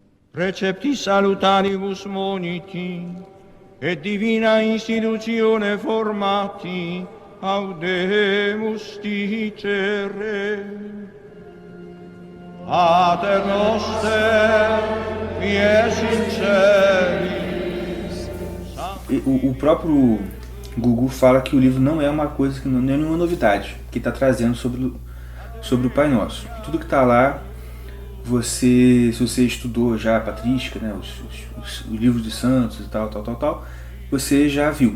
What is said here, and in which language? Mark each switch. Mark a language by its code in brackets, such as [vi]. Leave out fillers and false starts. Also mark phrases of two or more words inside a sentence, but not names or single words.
[la] Precepti salutaribus moniti, et divina institutione formati, audemus dicere. Pater noster, qui es in celis. [pt] O próprio Gugu fala que o livro não é uma coisa, que não é nenhuma novidade que está trazendo sobre o Pai Nosso. Tudo que está lá, se você estudou já a patrística, né, os livros de santos e tal, você já viu.